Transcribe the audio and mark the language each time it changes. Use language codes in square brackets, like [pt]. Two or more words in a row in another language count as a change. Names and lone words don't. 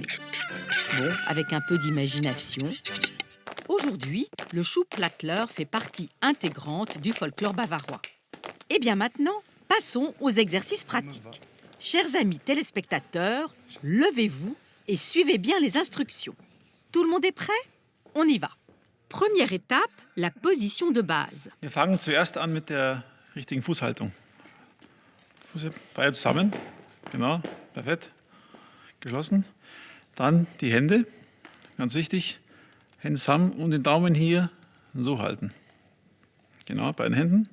[fr] Bon, avec un peu d'imagination. Aujourd'hui, le Schuhplattler fait partie intégrante du folklore bavarois. Et bien maintenant, passons aux exercices pratiques. Chers amis téléspectateurs, levez-vous et suivez bien les instructions. Tout le monde est prêt ? On y va. Première étape, la position de base. [de] Wir fangen zuerst an mit der richtigen Fußhaltung. Füße beide zusammen, genau, perfekt, geschlossen. Dann die Hände, ganz wichtig, Hände zusammen und den Daumen hier so halten. Genau, beiden Händen.